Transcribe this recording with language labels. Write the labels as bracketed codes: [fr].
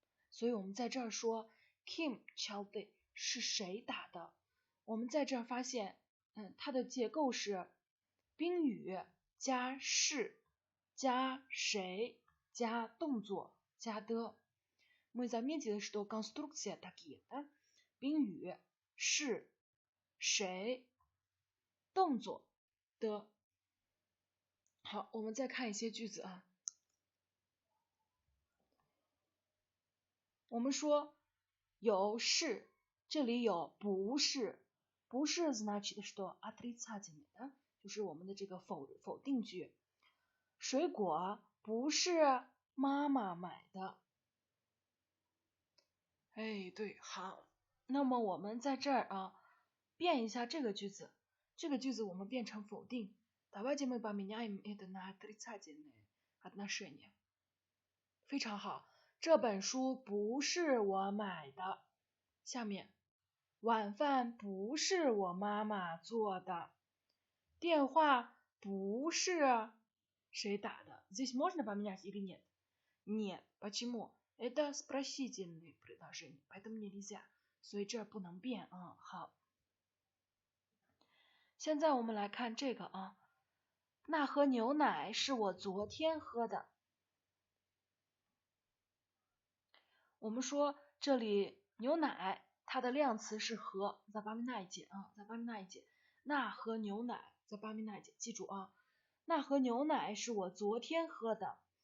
[zh] 所以我们在这儿说 Kim敲的是谁打的？我们在这儿发现，它的结构是宾语加是加谁加动作加的。 [ru] Мы заметили, что конструкция такие, да? [zh] 宾语是谁动作的。好，我们再看一些句子啊。我们说有是，这里有不是，不是 [ru] значит что отрицательный, [zh] 的，就是我们的这个否定句。水果不是妈妈买的。哎，对，好，那么我们在这儿啊，变一下这个句子，这个句子我们变成否定。 [ru] Давайте мы поменяем это на отрицательное отношение。 [zh] 非常好，这本书不是我买的。下面，晚饭不是我妈妈做的。电话不是谁打的？ [ru] Здесь можно поменять или нет? Нет. Почему? Это спросительные предложения, поэтому нельзя. [zh] 所以这不能变啊。好，现在我们来看这个啊，那盒牛奶是我昨天喝的。我们说这里牛奶它的量词是盒 [ru] запоминайте [zh] 啊 запоминайте 那盒牛奶 запоминайте 记住啊，那盒牛奶是我昨天喝的。